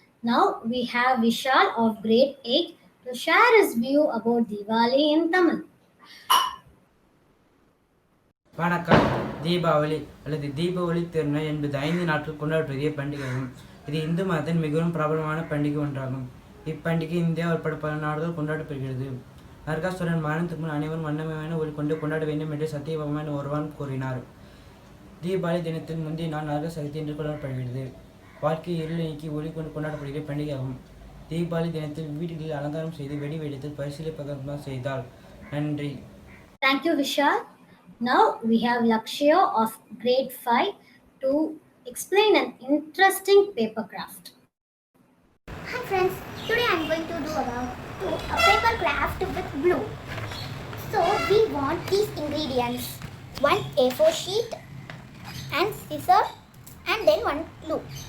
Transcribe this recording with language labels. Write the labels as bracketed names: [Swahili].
[English] Now we have Vishal of grade 8 to share his view about Diwali in Tamil. [Tamil] வணக்கம். தீபாவளி அல்லது தீபாவளி திருநாள் என்பது 5 நாட்கள் கொண்டாடக்கூடிய பண்டிகையாகும். இது இந்து மதத்தின் மிகவும் பிரபலமான பண்டிகை ஒன்றாகும். இப்பண்டிகை இந்தியா உட்பட பல நாடுகள் கொண்டாடப்படுகிறது. நரகாசுரன் மரணத்துக்கு முன் அனைவரும் வண்ணமயமான ஒளி கொண்டு கொண்டாட வேண்டும் என்று சத்தியபகவான் ஒருவன் கூறினார். தீபாவளி தினத்தின் முந்தைய நாள் நரக சதுர்த்தி என்று கொண்டாடப்படுகிறது. வாழ்க்கை இருளை நீக்கி ஒளி கொண்டு கொண்டாடப்படுகிற பண்டிகையாகும். தீபாவளி தினத்தில் வீடுகளில் அலங்காரம் செய்து வெடி வெடித்து பரிசீலிப்பகம் செய்தால் நன்றி. [English] Thank you, Vishal. Now we have Lakshya of grade 5 to explain an interesting paper craft. Hi friends, today I am going to do a paper craft with glue. So we want these ingredients: one A4 sheet and scissor and then one glue.